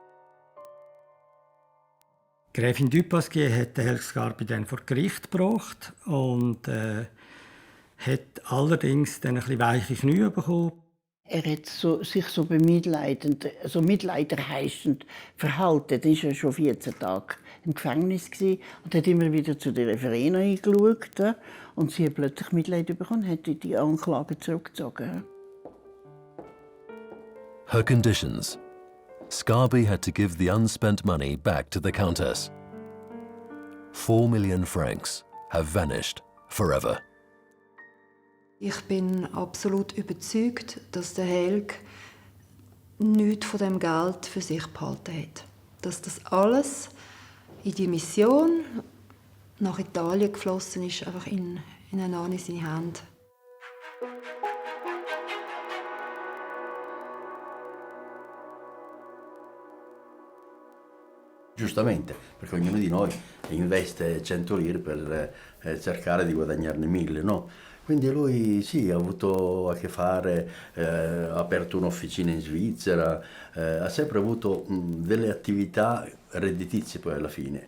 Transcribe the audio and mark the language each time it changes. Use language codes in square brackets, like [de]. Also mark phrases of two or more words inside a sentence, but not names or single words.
[de] Gräfin du Pasquier hat den Helg Sgarbi dann vor Gericht gebracht und hat allerdings dann ein bisschen weiche Knie bekommen. Er hat sich so bemitleidend, so mitleiderheischend verhalten. Er war ja schon 14 Tage im Gefängnis und hat immer wieder zu der Verena eingeschaut. Und sie hat plötzlich Mitleid bekommen und hat die Anklage zurückgezogen. [en] Her conditions. Sgarbi had to give the unspent money back to the Countess. 4 million francs have vanished forever. [de] Ich bin absolut überzeugt, dass der Helg nichts von dem Geld für sich behalten hat. Dass das alles in die Mission nach Italien geflossen ist, einfach in seine Hände. [it] Giustamente, perché ognuno di noi investe 100 lire per cercare di guadagnarne 1000, no? Quindi lui sì, ha avuto a che fare, ha aperto un'officina in Svizzera, ha sempre avuto delle attività redditizie poi alla fine.